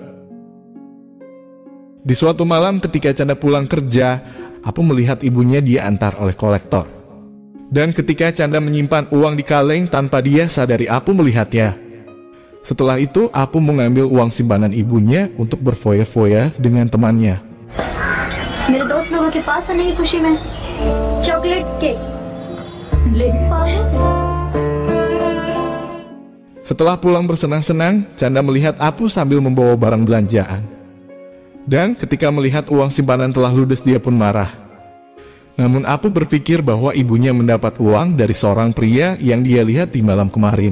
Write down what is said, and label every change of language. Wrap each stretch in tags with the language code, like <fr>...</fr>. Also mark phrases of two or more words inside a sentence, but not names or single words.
<id>Di suatu malam ketika Chanda pulang kerja, Apu melihat ibunya diantar oleh kolektor. Dan ketika Chanda menyimpan uang di kaleng tanpa dia sadari Apu melihatnya. Setelah itu Apu mengambil uang simpanan ibunya untuk berfoya-foya dengan temannya.</id> <hi>मेरे दोस्त लोगों के पास है नहीं खुशी में</hi> <en>chocolate cake</en> <hi>ले</hi> <id>Setelah pulang bersenang-senang, Chanda melihat Apu sambil membawa barang belanjaan. Dan ketika melihat uang simpanan telah ludes, dia pun marah. Namun Apu berpikir bahwa ibunya mendapat uang dari seorang pria yang dia lihat di malam kemarin.</id>